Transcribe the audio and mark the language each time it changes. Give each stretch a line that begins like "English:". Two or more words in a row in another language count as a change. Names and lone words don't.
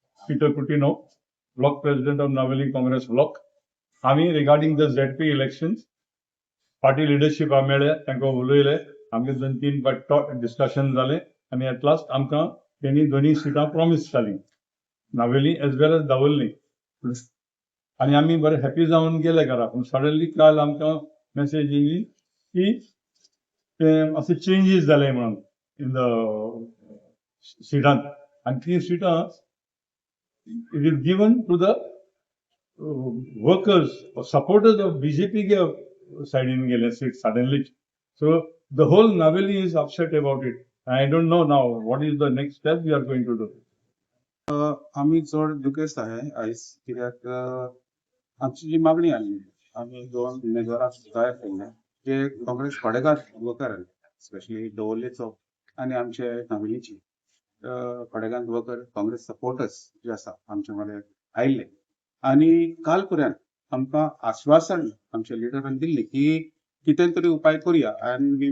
English: Peter Kutino, block president of Naveli Congress block.
Konkani: आम्ही
English: regarding the ZP elections party leadership
Konkani: मेळ्ळे तांकां उलयले आमगे 2-3 फावट डिस्कशन जालें आनी
English: at last
Konkani: आमकां तेणी दोनी सिटां प्रॉमिस जालीं नावेली
English: as well as
Konkani: दावोळी आनी आमी बरे हॅपी जावन गेले घरा पूण सडनली काल आमकां मेसेज येयली की अशे चेंजीस जाले म्हणून
English: in the
Konkani: सिटांत आनी ती सिटां
English: it is given to the workers or supporters of BJP side in Gale seat suddenly. So the whole Naveli is upset about it. I don't know now what is the next step we are going to do.
Konkani: आम्ही चड दुखेस्त आहे आयज कित्याक आमची जी मागणी आली आम्ही 2 उमेदवाराक तयार केल्ले जे काँग्रेस खोडेकार वर्कर स्पेशली दवल्लेचो आनी आमचे नावेलीची खोडेकार वर्कर काँग्रेस सपोर्टर्स जे आसा आमचे मदें आयिल्ले आणि काल पर्यंत आमकां आश्वासन आमच्या लिडरान दिल्ली की कितें तरी उपाय करूया
English: and we